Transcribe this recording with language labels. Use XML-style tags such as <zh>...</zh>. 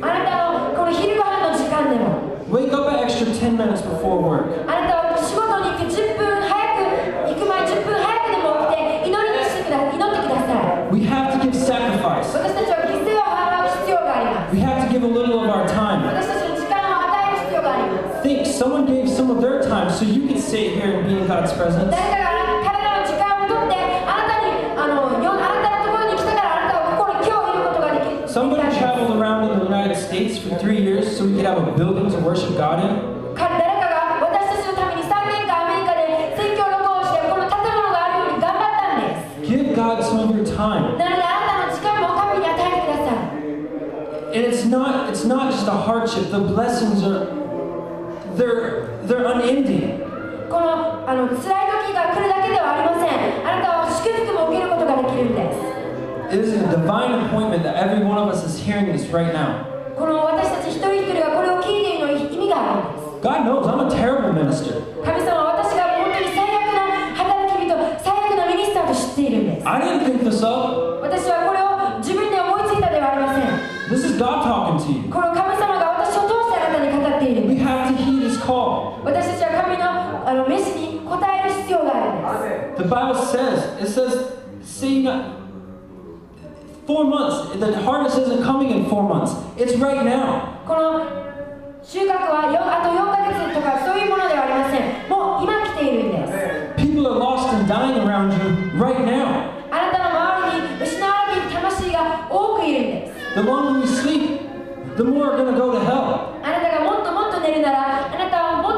<ja>あなたのこの昼ご飯の時間でも、</ja> <en>Wake up an extra 10 minutes before work.</en> <ja>あなたは仕事に行く10分早く、行く前10分早くでも起きて祈ってください。</ja> <en>We have to give sacrifice.</en> <ja>私たちは犠牲を払う必要があります。</ja> <en>We have to give a little of our time.</en> <ja>私たちの時間を与える必要があります。</ja> <en>Think someone gave some of their time so you can sit here and be in God's presence.</en> <ja>誰かが彼らの時間を取ってあなたのところに来たからあなたはここに今日いることができる。</ja> <en>Somebody traveled around in the United States for 3 years so we could have a building to worship God in.</en> <ja>誰かが私たちのために3年間アメリカで宣教旅行をしてこの建物があるように頑張ったんです。</ja> <en>Give God some of your time.</en> <ja>なのであなたの時間も神に与えてください。</ja> <en>And it's not just a hardship. The blessings they're unending.</en> <ja>この辛い時が来るだけではありません。あなたは祝福も受けることができるんです。</ja> <en>It is a divine appointment that every one of us is hearing this right now.</en> <ja>この私たち一人一人がこれを聞いているのに意味があるんです。</ja> <en>God knows I'm a terrible minister.</en> <ja>神様は私が本当に最悪な働き人、最悪なミニスターと知っているんです。</ja> <en>I didn't think this up.</en> <ja>私はこれを自分で思いついたではありません。</ja> <en>This is God talking to you.</en> <ja>この神様が私を通してあなたに語っているんです。</ja> <en>have to heed His call.</en> <ja>私たちは神の召しに応える必要があるんです。</ja> <en>The Bible says, see not 4 months. The harvest isn't coming in 4 months. It's right now.</en> <ja>この収穫はあと4ヶ月とかそういうものではありません。もう今来ているんです。</ja> <en>People are lost and dying around you right now.</en> <ja>あなたの周りに失われている魂が多くいるんです。</ja> <en>The longer you sleep, the more are going to go to hell.</en> <ja>あなたがもっともっと寝るなら、あなたは</ja>